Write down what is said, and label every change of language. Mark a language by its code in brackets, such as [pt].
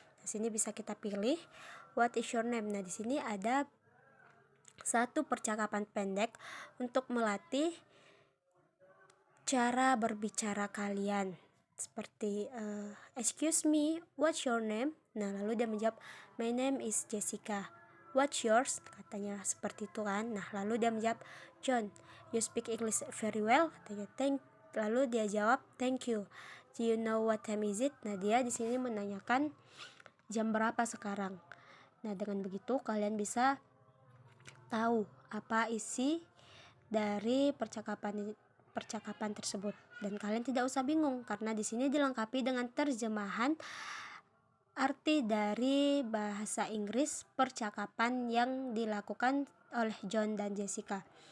[id] Di sini bisa kita pilih [en] what is your name. [id] Nah, di sini ada satu percakapan pendek untuk melatih cara berbicara kalian. Seperti [en] excuse me, what's your name? [id] Nah, lalu dia menjawab, [en] my name is Jessica. What's yours? [id] Katanya seperti itu kan. Nah, lalu dia menjawab, [en] John, you speak English very well. [id] Katanya, lalu dia jawab, [en] thank you. Do you know what time is it? [id] Nah, dia di sini menanyakan jam berapa sekarang. Nah, dengan begitu kalian bisa tahu apa isi dari percakapan tersebut, dan kalian tidak usah bingung karena di sini dilengkapi dengan terjemahan arti dari bahasa Inggris percakapan yang dilakukan oleh John dan Jessica.